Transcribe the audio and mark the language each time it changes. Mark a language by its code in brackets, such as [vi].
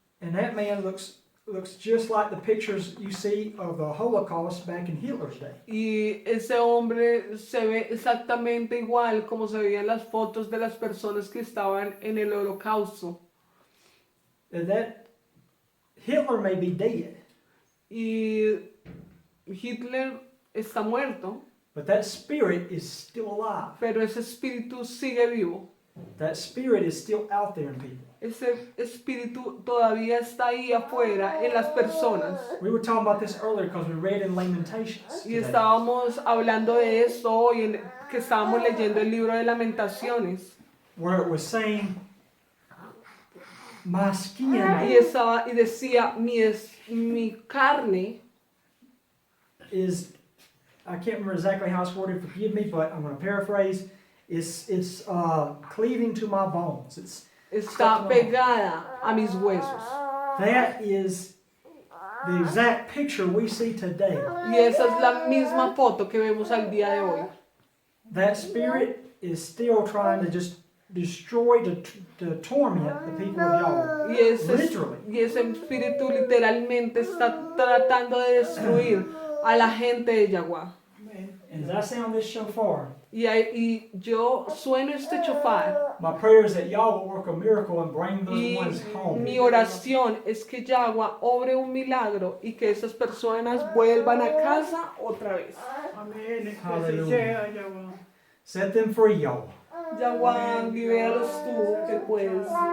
[en] And that man looks just like the pictures you see of the Holocaust back in Hitler's day. [es] Y ese hombre se ve exactamente igual como se veían las fotos de las personas que estaban en el holocausto. [en] And that Hitler may be dead, [es] Y Hitler está muerto, [en] but that spirit is still alive. [es] pero ese espíritu sigue vivo. [en] That spirit is still out there in people. [es] Ese espíritu todavía está ahí afuera en las personas. [en] We were talking about this earlier because we read in Lamentations [es] Y [en] today, [es] estábamos hablando de esto hoy, que estábamos leyendo el libro de Lamentaciones. [en] where it was saying, my skin [es] Y decía, mi carne [en] is, I can't remember exactly how it's worded, forgive me, but I'm going to paraphrase, it's cleaving to my bones. [es] está pegada a mis huesos. [en] That is the exact picture we see today. [es] Y esa es la misma foto que vemos al día de hoy. [en] That spirit is still trying to just destroy, to torment the people of Yahweh. Literally. [es] Y ese espíritu literalmente está tratando de destruir a la gente de Yaguá. [en] And as I sound this shofar, [es] Y yo sueno este chofar. [en] my prayer is that y'all will work a miracle and bring those [es] Y [en] ones home. [es] mi oración es que Yaguá obre un milagro y que esas personas vuelvan a casa otra vez. Amén. Que así [en] Hallelujah. [es] sea, Yahweh. [en] Set them free, y'all. [es] Yaguá, libéralos tú, que puedes.